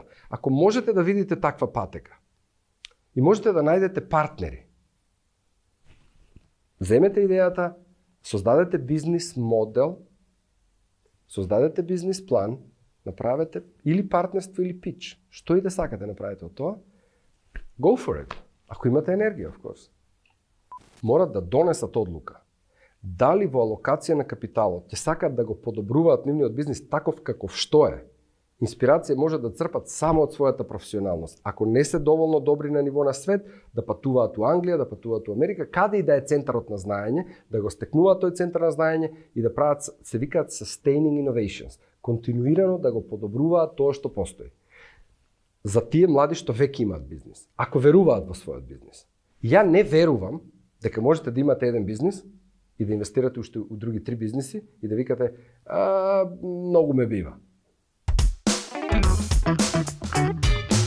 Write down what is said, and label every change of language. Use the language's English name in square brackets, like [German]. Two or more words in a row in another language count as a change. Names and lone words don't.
[Macedonian] Ако можете да видите таква патека и можете да најдете партнери, земете идејата, создадете бизнис модел, создадете бизнис план, направете или партнерство или пич. Што и да сакате направите од тоа, [English] go for it. [Macedonian] Ако имате енергија, [English] of course. [Macedonian] Морат да донесат одлука. Дали во алокација на капиталот ќе сакат да го подобруваат нивниот бизнис таков каков што е. Инспирација може да црпат само од својата професионалност. Ако не се доволно добри на ниво на свет, да патуваат у Англија, да патуваат у Америка, каде и да е центарот на знаење, да го стекнуваат тој центар на знаење и да прават, се викаат [English] sustaining innovations. [Macedonian] Континуирано да го подобруваат тоа што постои. За тие млади што веќе имаат бизнис, ако веруваат во својот бизнис. Ја не верувам дека можете да имате еден бизнис и да инвестирате уште у други 3 бизниси и да викате многу ме бива.